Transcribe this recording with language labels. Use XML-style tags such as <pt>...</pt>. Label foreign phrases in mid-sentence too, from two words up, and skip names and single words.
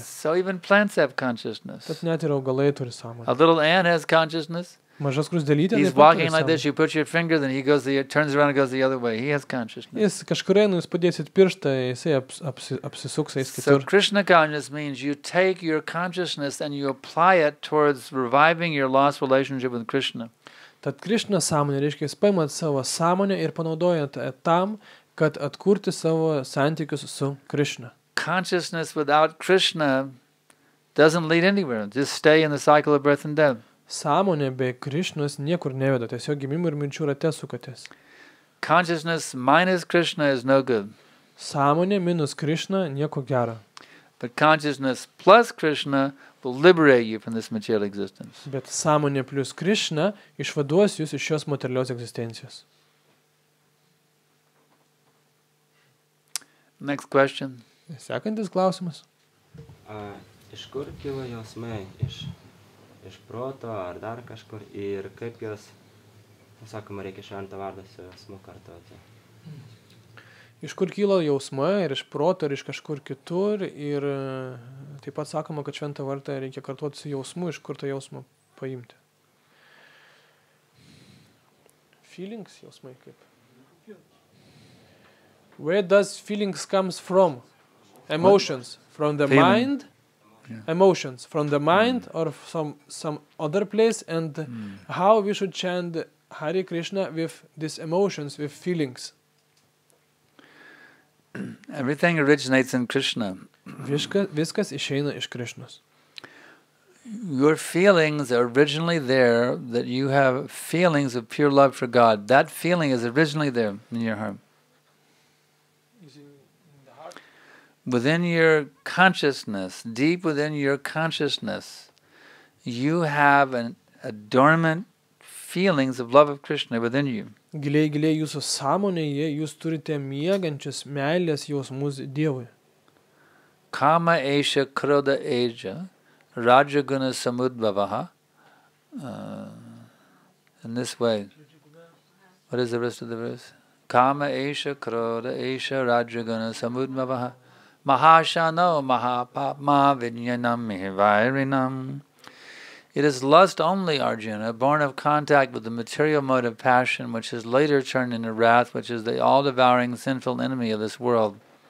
<en>So even plants have consciousness.</en> <lt>Tad net ir augalai turi sąmonę.</lt> <en>A little ant has consciousness.</en> <lt>Mažas krusdelytė</lt> <en>He's</en> <lt>taip pat turi</lt> <en>walking like this.</en> <lt>sąmonę.</lt> <en>You put your finger, then he turns around and goes the other way. He has consciousness.</en> <lt>Jis kažkur eina, jūs padėsit pirštą, jisai apsisuks, eis</lt> <en>So</en> <lt>kitur.</lt> <en>Krishna consciousness means you take your consciousness and you apply it towards reviving your lost relationship with Krishna.</en> <lt>Tad Krišna sąmonė reiškia, jūs paimat savo sąmonę ir panaudojat tam, kad atkurti savo santykius su Krišna.</lt> <en>Consciousness without Krishna doesn't lead anywhere. Just stay in the cycle of birth and death.</en> <lt>Sąmonė be Krišnos niekur neveda, tiesiog gimimų ir minčių rate sukatės.</lt> <en>Consciousness minus Krishna is no good.</en> <lt>Sąmonė minus Krišna nieko gero.</lt> <en>But consciousness plus Krishna will liberate you from this material existence.</en> <lt>Bet sąmonė plus Krišna išvaduos jūs iš šios materialios egzistencijos.</lt> <en>Next question.</en> <lt>Sekantis klausimas. Iš kur kilo jausmai? Iš proto ar dar kažkur? Ir kaip jos, sakoma, reikia šventą vardą su jausmu kartoti? Iš kur kilo jausmai ir iš proto ir iš kažkur kitur. Ir taip pat sakoma, kad šventą vardą reikia kartuoti su jausmu, iš kur tą jausmą paimti. Feelings, jausmai kaip.</lt> <en>Where does feelings comes from? Emotions. From the Feeling. mind? Yeah. Emotions. From the mind or from some other place? And how we should chant Hare Krishna with these emotions, with feelings? Everything originates in Krishna.</en> <lt>Viskas išeina iš Krišnos.</lt> <en>Your feelings are originally there, that you have feelings of pure love for God. That feeling is originally there in your heart. Within your consciousness, deep within your consciousness, you have a dormant feelings of love of Krishna within you.</en> <lt>Giliai jūsų sąmonėje jūs turite miegančius meilės jausmus Dievui.</lt> <sa>Kama esha krodha eja rajaguna samudbhavaha.</sa> <en>In this way. What is the rest of the verse?</en> <sa>Kama esha krodha esha rajaguna samudbhavaha. Mahashano mahapapma vinyanam mihivairinam.</sa> <en>It is lust only, Arjuna, born of contact with the material mode of passion, which is later turned into wrath, which is the all-devouring sinful enemy of this world.</en>